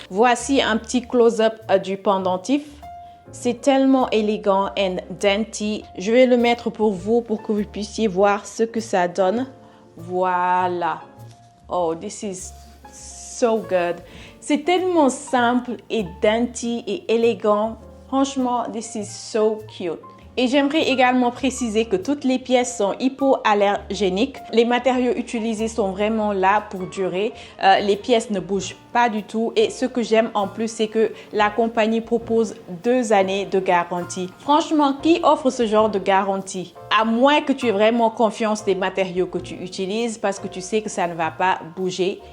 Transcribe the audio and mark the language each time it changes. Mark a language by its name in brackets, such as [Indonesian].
[French] Voici un petit close-up du pendentif. C'est tellement élégant [English] and dainty. [French] Je vais le mettre pour vous pour que vous puissiez voir ce que ça donne. [English] Voilà. Oh, this is so good. [French] C'est tellement simple et dainty et élégant. [English] Franchement, this is so cute. [French] Et j'aimerais également préciser que toutes les pièces sont hypoallergéniques. Les matériaux utilisés sont vraiment là pour durer. Les pièces ne bougent pas du tout. Et ce que j'aime en plus, c'est que la compagnie propose 2 années de garantie. Franchement, qui offre ce genre de garantie? À moins que tu aies vraiment confiance des matériaux que tu utilises parce que tu sais que ça ne va pas bouger.